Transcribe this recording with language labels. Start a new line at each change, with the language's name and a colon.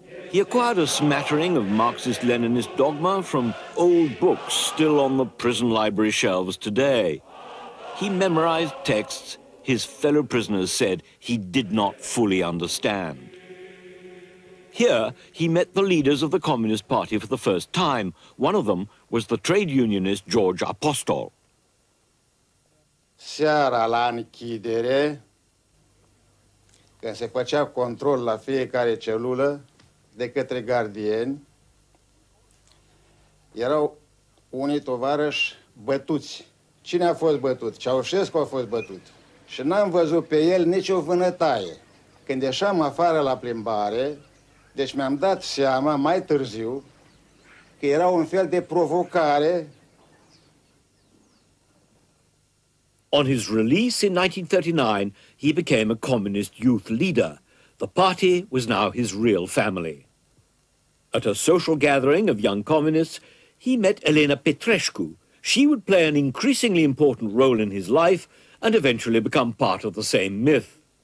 English: He acquired a smattering of Marxist-Leninist dogma from old books still on the prison library shelves today. He memorized texts his fellow prisoners said he did not fully understand. Here, he met the leaders of the Communist Party for the first time. One of them was the trade unionist George Apostol.
Romanian: Seara la închidere, când se făcea control la fiecare celulă de către gardieni, erau unii tovarăși bătuți. Cine a fost bătut? Ceaușescu a fost bătut. Și n-am văzut pe el nicio vânătaie. Când ieșeam afară la plimbare, deci mi-am dat seama mai târziu că era un fel de provocare.
English: On his release in 1939, he became a communist youth leader. The party was now his real family. At a social gathering of young communists, he met Elena Petrescu. She would play an increasingly important role in his life and eventually become part of the same myth.